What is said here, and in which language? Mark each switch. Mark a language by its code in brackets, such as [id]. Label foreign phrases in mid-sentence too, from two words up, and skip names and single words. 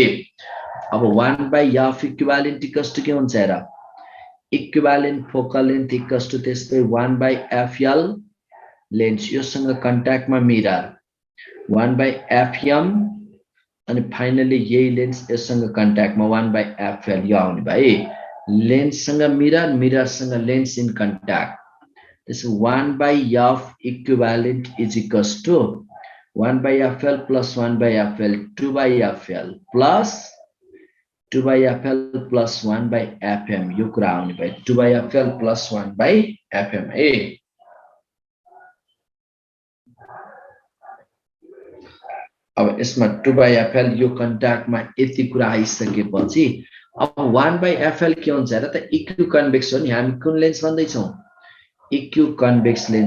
[ne] अब 1/f [en] equivalent equals to [ne] के हुन्छ हेर [en] equivalent focal length equals to [ne] त्यसै 1/fl लेन्स योसँग कन्ट्याक्टमा मिरर 1/fm अनि फाइनली यही लेन्स यससँग कन्ट्याक्टमा 1/fl यो आउने भए लेन्ससँग मिररसँग [en] lens in contact this 1/f equivalent is equals to 1/fl plus 1/fl 2/fl plus 2/fl plus 1/fm [ne] यो कुरा आउने भए 2/fl plus 1/fm ए अब यसमा 2/fl यो कन्ट्याक्टमा यति कुरा आइसकेपछि अब 1/fl के हुन्छ र त इक्विकन्भेक्स हो नि हामी कुन लेन्स भन्दै छौं इक्विकन्भेक्स लेन्स